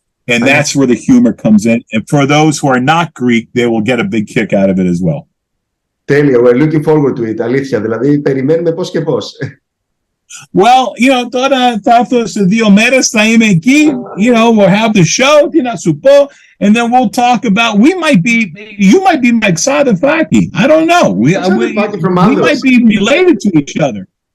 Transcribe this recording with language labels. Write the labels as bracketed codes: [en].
[en] And that's where the humor comes in. And for those who are not Greek, they will get a big kick out of it as well. [el] Τέλεια, [en] we're looking forward to it, [el] αλήθεια, δηλαδή περιμένουμε πώς και πώς. [en] Well, [el] τώρα θα έρθω σε 2 μέρες, θα είμαι εκεί, [en] we'll have the show, [el] τι να σου πω, [en] and then we'll talk about, you might be my Xadafaki, I don't know, we might be related to each other.